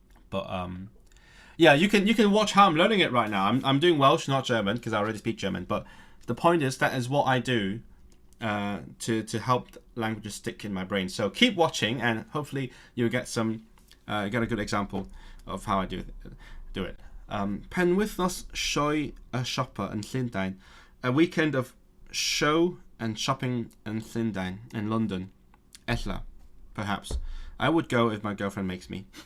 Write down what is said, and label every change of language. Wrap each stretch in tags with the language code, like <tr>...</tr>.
<en>But yeah, you can watch how I'm learning it right now. I'm doing Welsh, not German, because I already speak German. But the point is, that is what I do to help languages stick in my brain. So keep watching, and hopefully you'll get a good example of how I do it.</en> <cy>Penwythnos sioe a siopa yn Llundain.</cy> <en>A weekend of show and shopping in Llundain, in London. Ella, perhaps. I would go if my girlfriend makes me.</en>